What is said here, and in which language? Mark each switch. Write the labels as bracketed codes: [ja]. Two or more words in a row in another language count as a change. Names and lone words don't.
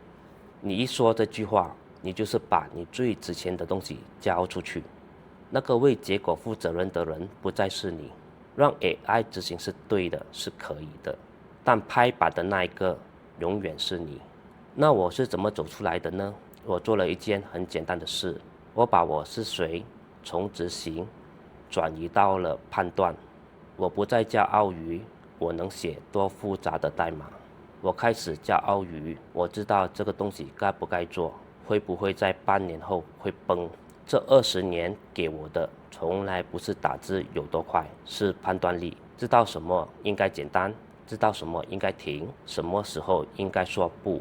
[zh] 你一說這句話，你就是把你最值錢的東西交出去。那個為結果負責任的人不再是你。讓 AI 執行是對的，是可以的，但拍板的那一個永遠是你。那我是怎麼走出來的呢？我做了一件很簡單的事，我把我是誰從執行轉移到了判斷。我不再驕傲於我能寫多複雜的代碼，我開始驕傲於我知道這個東西該不該做，會不會在半年後會崩。這20年給我的從來不是打字有多快，是判斷力，知道什麼應該簡單，知道什麼應該停，什麼時候應該說不。